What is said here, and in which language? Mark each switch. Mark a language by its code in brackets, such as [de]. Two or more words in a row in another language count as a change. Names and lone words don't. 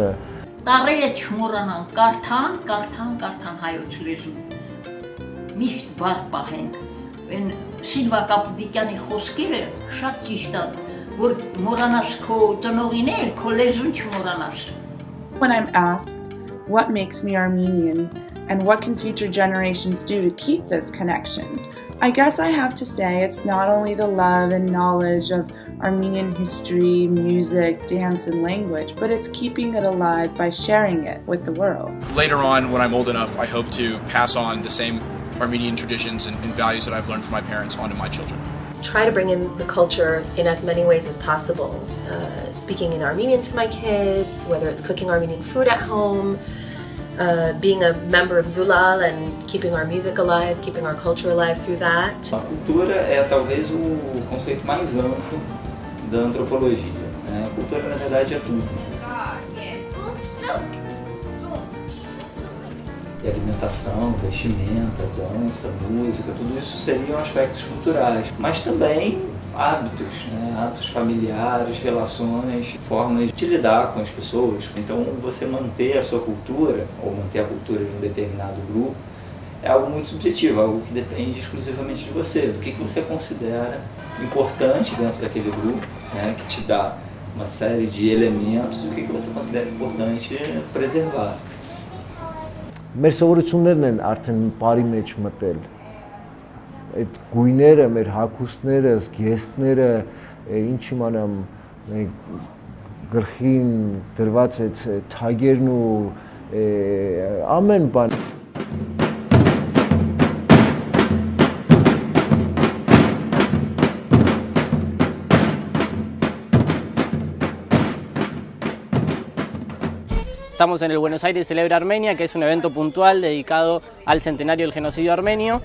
[hy] Տարերը չմոռանան, կարդան հայոց լեզուն, միշտ բառ պահեն, են Սիլվա Կապուտիկյանի խոսքերը շատ ճիշտ են, որ մոռանաս քո ծնողին էլ, քո լեզուն չմոռանաս։ [en] When I'm asked what makes me Armenian, and what can future generations do to keep this connection? I guess I have to say it's not only the love and knowledge of Armenian history, music, dance, and language, but it's keeping it alive by sharing it with the world. Later on, when I'm old enough, I hope to pass on the same Armenian traditions and values that I've learned from my parents onto my children. Try to bring in the culture in as many ways as possible. Speaking in Armenian to my kids, whether it's cooking Armenian food at home, being a member of Zulal and keeping our music alive, keeping our culture alive through that. [pt] A cultura é talvez o conceito mais amplo da antropologia. A cultura, na verdade, é tudo. E alimentação, vestimenta, dança, música, tudo isso seriam aspectos culturais. Mas também hábitos, né? Hábitos familiares, relações, formas de lidar com as pessoas. Então, você manter a sua cultura, ou manter a cultura de um determinado grupo, é algo muito subjetivo, algo que depende exclusivamente de você, do que você considera importante dentro daquele grupo, né? Que te dá uma série de elementos, e o que você considera importante preservar. [hy] Մեր սովորություններն են արդեն բարի մեջ մտել։ Այդ գույները, մեր հագուստները, զգեստները, ինչ իմանամ, գլխին դրված այդ թագերն ու ամեն բան։ [es] Estamos en el Buenos Aires Celebra Armenia, que es un evento puntual dedicado al centenario del genocidio armenio.